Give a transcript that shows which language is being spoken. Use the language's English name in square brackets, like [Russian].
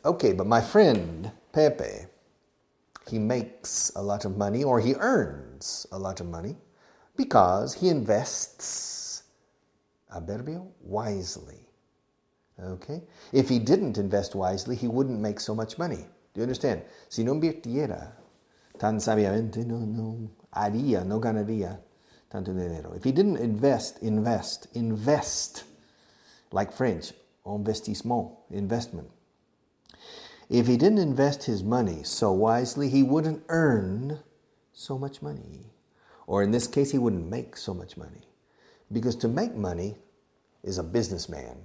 [English] Okay, but my friend Pepe, he makes a lot of money, or he earns a lot of money, because he invests, adverbio, wisely. Okay? If he didn't invest wisely, he wouldn't make so much money. Do you understand? [Spanish] Si no invirtiera tan sabiamente, no haría, no ganaría tanto dinero. [English] If he didn't invest, like French, investissement, investment. If he didn't invest his money so wisely, he wouldn't earn so much money. Or in this case, he wouldn't make so much money. Because to make money is a businessman.